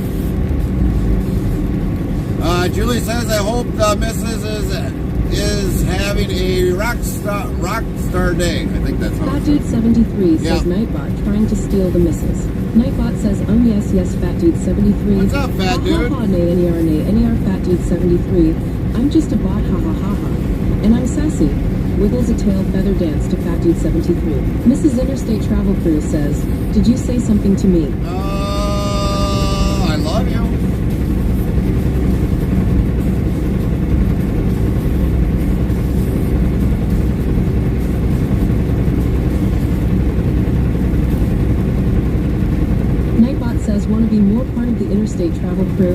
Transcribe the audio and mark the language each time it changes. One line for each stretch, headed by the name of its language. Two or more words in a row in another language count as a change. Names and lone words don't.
English: Julie says, I hope the missus is having a rock star day. I think that's Fat Dude 73 says Nightbot trying to steal the missus. Nightbot says, yes, Fat Dude 73. What's up, Fat Dude? Ha ha, nay, NER, Fat Dude 73. I'm just a bot, ha ha ha ha. And I'm sassy. Wiggles a tail feather dance to Fat Dude 73. Mrs. Interstate Travel Crew says, did you say something to me? I love you. Nightbot says, want to be more part of the Interstate Travel Crew?